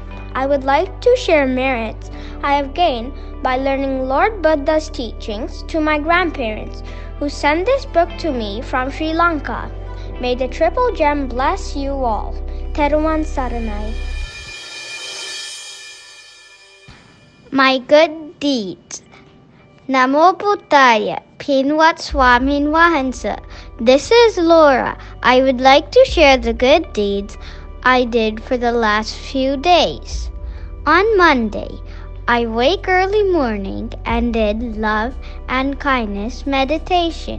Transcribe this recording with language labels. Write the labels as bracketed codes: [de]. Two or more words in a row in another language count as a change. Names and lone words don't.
[en] I would like to share merits I have gained by learning Lord Buddha's teachings to my grandparents, who sent this book to me from Sri Lanka. May the Triple Gem bless you all. [si] Theravada Saranai. [en] My good deeds. [pi] Namo Buddhaya. [si] Pinwat Swami Nuhansa. [en] This is Laura. I would like to share the good deeds I did for the last few days. On Monday, I wake early morning and did love and kindness meditation.